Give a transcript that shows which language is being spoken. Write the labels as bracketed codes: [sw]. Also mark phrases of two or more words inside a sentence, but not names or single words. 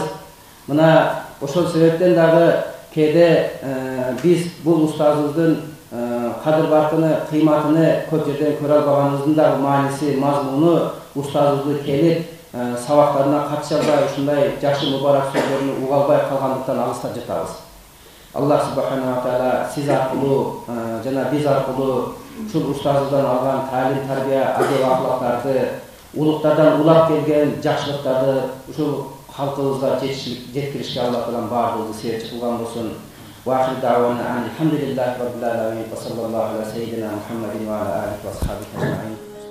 [ky] Мына ошол себептен дагы кээде биз бул устазыбыздын кадыр-баркыны, кыйматыны көп жерден көрө албаганыбыздын дагы мааниси, мазмуну устазыбызды келип сабактарына катыша албай, ушундай жакшы мубарак сөздөрүн уга албай калгандыктан алыста жатабыз. [ar] الله سبحانه وتعالى [ky] сиз аркылуу жана биз аркылуу ушул устазыбыздан алган таалим, тарбия, адеп ахлактарды, улуктардан улап келген жакшылыктарды ушул халкыбызга жеткиришке [ar] الله تعالى [ky] баардыгыбызды себепчи кылган болсун. [ar] وآخر دعوانا أن الحمد لله رب العالمين وصلى الله على سيدنا محمد وعلى آله وأصحابه أجمعين.